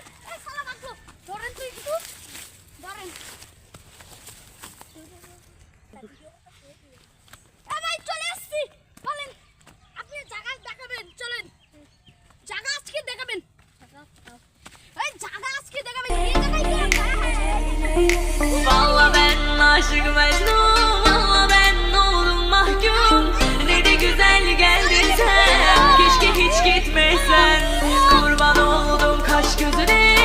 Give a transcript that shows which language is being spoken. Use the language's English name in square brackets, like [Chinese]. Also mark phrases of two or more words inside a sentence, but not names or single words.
[Bangla] এই শালা বাকলো, ধরেন তো একটু, ধরেন। ভাই চলে আসছি, বলেন আপনি জায়গা দেখাবেন, চলেন জায়গা আজকে দেখাবেন, এই জায়গা আজকে দেখাবেন, এই জায়গায় [Turkish] Valla ben aşık Mecnun, valla ben oldum mahkum. Ne de güzel geldin sen, keşke hiç gitmesen. Kurban oldum kaş gözüne.